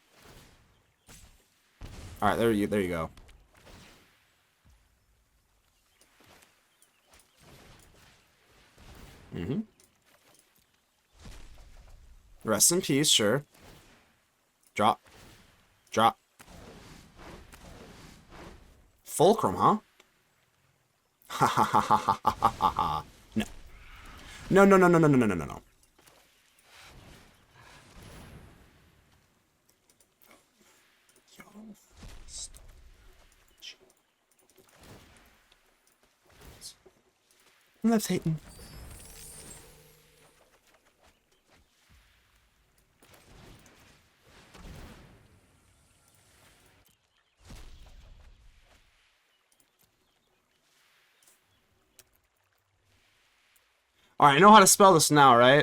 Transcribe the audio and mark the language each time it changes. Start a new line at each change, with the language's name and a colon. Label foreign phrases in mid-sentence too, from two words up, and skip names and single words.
English: Alright, there you go. Rest in peace, sure. Drop. Drop. Fulcrum, huh? Ha ha ha ha ha ha ha ha. No. No, no, no, no, no, no, no, no, no. Left hating. Alright, I know how to spell this now, right?